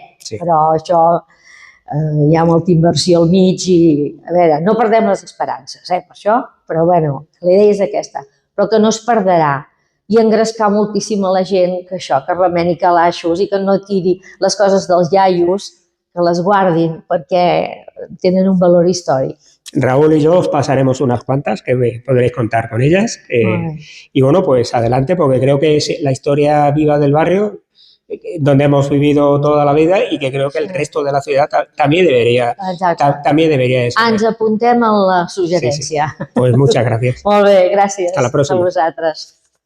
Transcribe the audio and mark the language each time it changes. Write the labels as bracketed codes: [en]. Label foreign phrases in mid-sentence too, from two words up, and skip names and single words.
[ca] Però això hi ha molta inversió al mig i, a veure, no perdem les esperances, per això, però bueno, la idea és aquesta, però que no es perdrà i engrescar moltíssim a la gent que això, que remeni calaixos i que no tiri les coses dels iaios, que les guardin perquè tenen un valor històric. [es] Raúl y yo os pasaremos unas cuantas que podréis contar con ellas y bueno, pues adelante porque creo que es la historia viva del barrio. donde hemos vivido toda la vida y que creo que el resto de la ciudad también debería de saber. [ca] Ens apuntem a la suggerència. [es] Pues muchas gracias. [ca] Molt bé, gràcies. [es] Hasta la próxima. [ca] A vosaltres.